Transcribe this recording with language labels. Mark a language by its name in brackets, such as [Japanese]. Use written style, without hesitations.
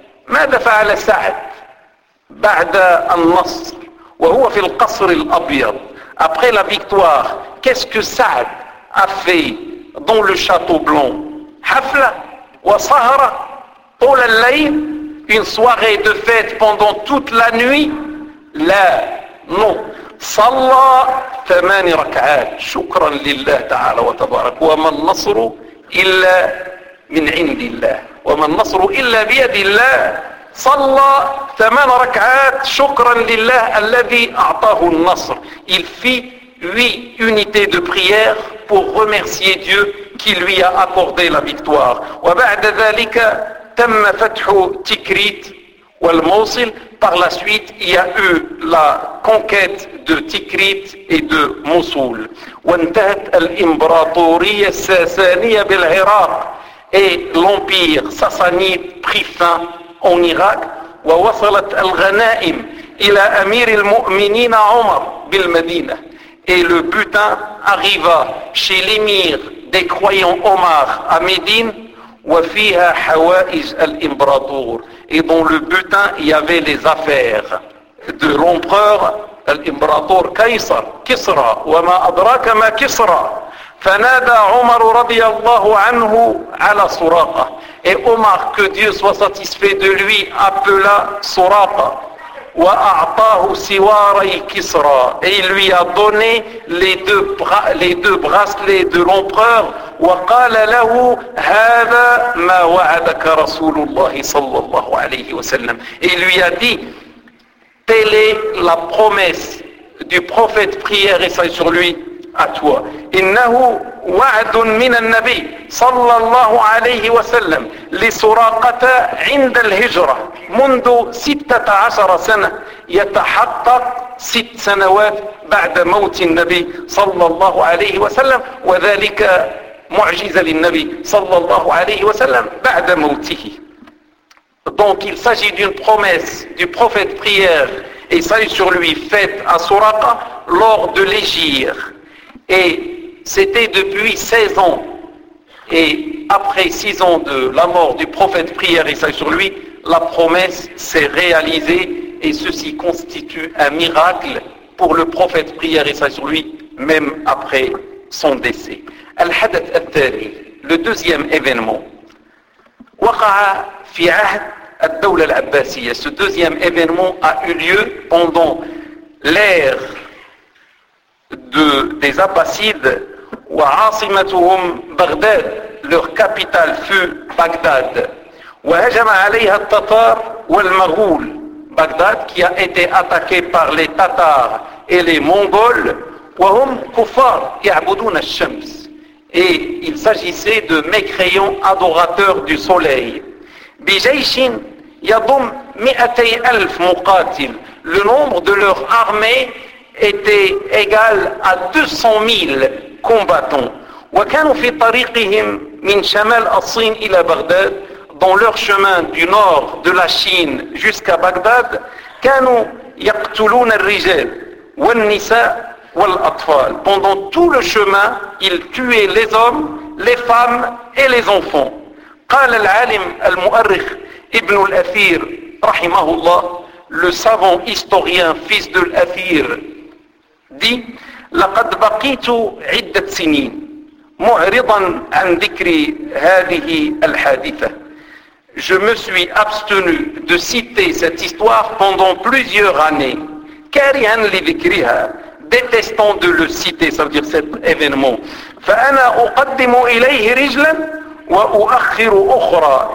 [Arabic] ماذا فعل سعد بعد النصر وهو في القصر الأبيض [French] après la victoire, qu'est-ce que Sa'd a fait dans le château blanc? [Arabic] حفلة وسهرة طول الليل [French] une soirée de fête pendant toute la nuit? [Arabic] لا, [French] non. [Arabic] صلى ثمان ركعات شكرا لله تعالى وتبارك وما النصر إلا من عند الله وما النصر إلا بيد الله. صلى 8 ركعات شكرا لله الذي أعطاه النصر. [French] Il fit 8 unités de prière pour remercier Dieu qui lui a accordé la victoire. [Arabic] وبعد ذلك تم فتح تكريت والموصل. [French] Par la suite, il y a eu la conquête de Tikrit et de Mossoul. [Arabic] وانتهت الإمبراطورية الساسانية بالعراق. [French] Et l'empire sassanide prit fin en Irak. [Arabic] ووصلت الغنائم إلى أمير المؤمنين عمر بالمدينة. [French] Et le butin arriva chez l'émir des croyants Omar à Médine. [Arabic] وفيها حوائج الإمبراطور. [French] Et dans le butin, il y avait les affaires de l'empereur, l'imperator Kaysar, Kisra. [Arabic] وما أدراك ما Kisra. فنادى عمر رضي الله عنه على سراقة. [French] Et Omar, que Dieu soit satisfait de lui, appela سراقة. [Arabic] وأعطاه سواري كسرى. [French] Et il lui a donné les deux bracelets de l'empereur. [Arabic] وقال له هذا ما وعدك رسول الله صلى الله عليه وسلم. [French] Et il lui a dit, telle est la promesse du prophète, prière et salut sur lui, à toi. [Arabic] إنه وعد من النبي صلى الله عليه وسلم لسراقة عند الهجرة منذ 16 سنة يتحقق 6 سنوات بعد موت النبي صلى الله عليه وسلم وذلك معجزة للنبي صلى الله عليه وسلم بعد موته. [French] Donc il s'agit d'une promesse du prophète prière et salut sur lui faite à سراقة lors de l'égir. Et c'était depuis 16 ans. Et après 6 ans de la mort du prophète prière et salut sur lui, la promesse s'est réalisée. Et ceci constitue un miracle pour le prophète prière et salut sur lui, même après son décès. [Arabic] Al-Hadath al-Thani, [French] le deuxième événement. [Arabic] Waqa'a fi ahd al-Dawla al-Abbasiyya. [French] Ce deuxième événement a eu lieu pendant l'ère des Abbasides. [Arabic] وعاصمتهم بغداد. [French] Leur capitale fut Bagdad. [Arabic] وهجم عليها التتار والمغول. [French] Bagdad qui a été attaqué par les Tatars et les Mongols. [Arabic] وهم كفار يعبدون الشمس. [French] Et il s'agissait de mécréants adorateurs du soleil. [Arabic] بجيش يضم 200,000 مقاتل. [French] Le nombre de leur armée était égal à 200,000 combattants. [Arabic] وكانوا في طريقهم من شمال الصين إلى بغداد. [French] Dans leur chemin du nord de la Chine jusqu'à Bagdad, [Arabic] كانوا يقتلون الرجال والنساء والأطفال. [French] Pendant tout le chemin, ils tuaient les hommes, les femmes et les enfants. [Arabic] قال العالم المؤرخ ابن الأثير رحمه الله. [French] Le savant historien fils de l'Athir dit, [Arabic] لقد بقيت عدة سنين معرضا عن ذكر هذه الحادثة. [French] Je me suis abstenu de citer cette histoire pendant plusieurs années. [Arabic] كارها لذكرها. [French] Détestant de le citer, ça veut dire cet événement. [Arabic] فأنا أقدم إليه رجلا وأؤخر أخرى.